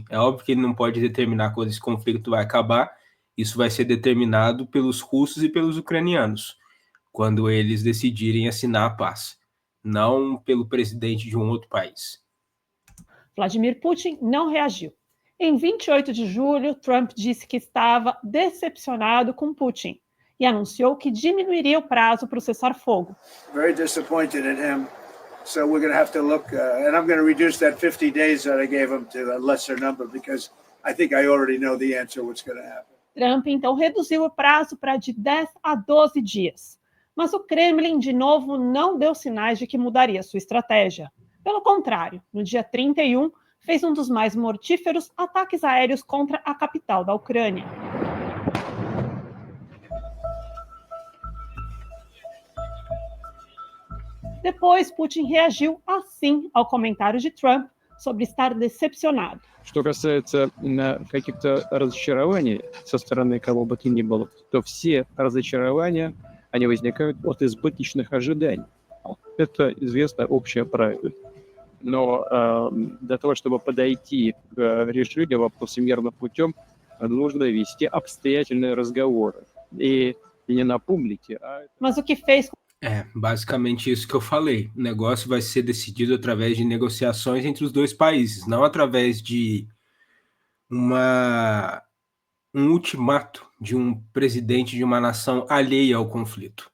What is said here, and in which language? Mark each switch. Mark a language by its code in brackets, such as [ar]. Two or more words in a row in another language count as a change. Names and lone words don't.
[pt] É óbvio que ele não pode determinar quando esse conflito vai acabar. Isso vai ser determinado pelos russos e pelos ucranianos, quando eles decidirem assinar a paz, não pelo presidente de um outro país. Vladimir Putin não reagiu. Em 28 de julho, Trump disse que estava decepcionado com Putin e anunciou que diminuiria o prazo para o cessar-fogo. [en] Very disappointed at him. So we're going to have to look, and I'm going to reduce that 50 days that I gave him to a lesser number because I think I already know the answer what's going to happen. [pt] Trump então reduziu o prazo para de 10 a 12 dias. Mas o Kremlin, de novo, não deu sinais de que mudaria sua estratégia. Pelo contrário, no dia 31, fez um dos mais mortíferos ataques aéreos contra a capital da Ucrânia. Depois, Putin reagiu assim ao comentário de Trump sobre estar decepcionado. [ru] Что касается каких-то разочарований со стороны кого бы то ни было, то все разочарования, они возникают от избыточных ожиданий. Это известное общее правило. Но для того, чтобы подойти к решению вопроса мирным путем, нужно вести обстоятельные разговоры. И не на публике, [pt] Mas o que fez... Basicamente isso que eu falei. O negócio vai ser decidido através de negociações entre os dois países, não através de um ultimato de um presidente de uma nação alheia ao conflito.